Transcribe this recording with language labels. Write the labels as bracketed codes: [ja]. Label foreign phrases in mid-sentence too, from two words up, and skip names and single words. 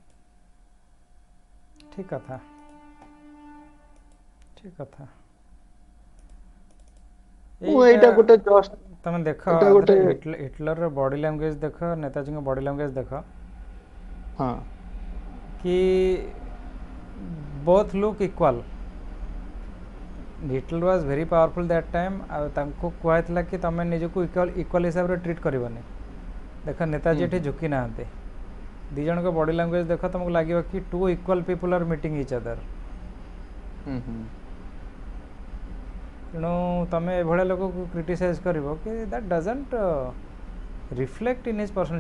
[or] ଠିକ କଥା, ଠିକ କଥା। ମୁଁ ଏଇଟା ଏଇଟା ଗୋଟେ ଜଷ୍ଟ ତମେ ଦେଖ, ଏଇଟା ଆଧରେ ଗୋଟେ ହିଟଲରର [en] body language [or] ଦେଖ, ନେତାଜୀଙ୍କ [en] body language [or] ଦେଖ, ହଁ [en] କି both look equal. Hitler was very powerful that time, [or] ଆଉ ତାଙ୍କୁ କୁହାଯାଇଥିଲା କି ତମେ ନିଜକୁ ଇକ୍ୱାଲ ହିସାବରେ ଟ୍ରିଟ୍ କରିବନି। ଦେଖ ନେତାଜୀ ଏଠି ଝୁକି ନାହାନ୍ତି। ଦୁଇ ଜଣଙ୍କ [en] body language [or] ଦେଖ, ତମକୁ ଲାଗିବ କି [en] two equal people are meeting each other. [or] ତେଣୁ ତମେ ଏଭଳିଆ ଲୋକକୁ କ୍ରିଟିସାଇଜ୍ କରିବ କି [en] that doesn't reflect in his person.